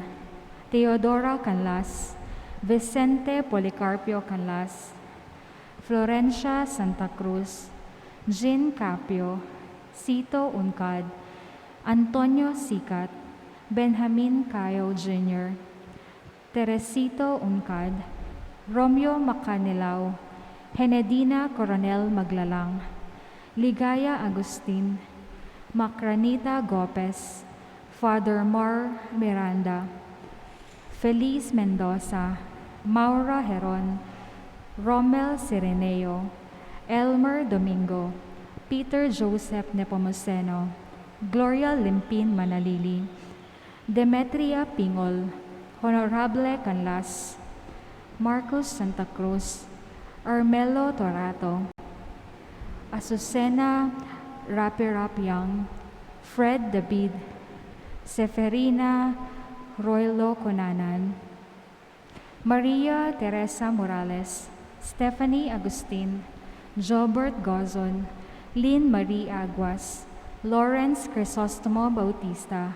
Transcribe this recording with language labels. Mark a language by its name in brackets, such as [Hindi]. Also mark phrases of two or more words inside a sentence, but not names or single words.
[Pampanga] Teodora Canlas, Vicente Policarpio Canlas, Florencia Santa Cruz, Jean Capio, Cito Uncad, Antonio Sicat, Benjamin Cayo Jr., Teresito Uncad, Romeo Macanilao, Henedina Coronel Maglalang, Ligaya Agustin, Macranita Gopez, Father Mar Miranda, Feliz Mendoza, Maura Heron, Rommel Sireneo, Elmer Domingo, Peter Joseph Nepomuceno, Gloria Limpin Manalili, Demetria Pingol, Honorable Canlas, Marcos Santa Cruz, Armelo Torato, Azucena Rapirapiang, Fred David, Seferina Roylo Conanan, Maria Teresa Morales, Stephanie Agustin, Jobert Gozon, Lynn Marie Aguas, Lawrence Crisostomo Bautista,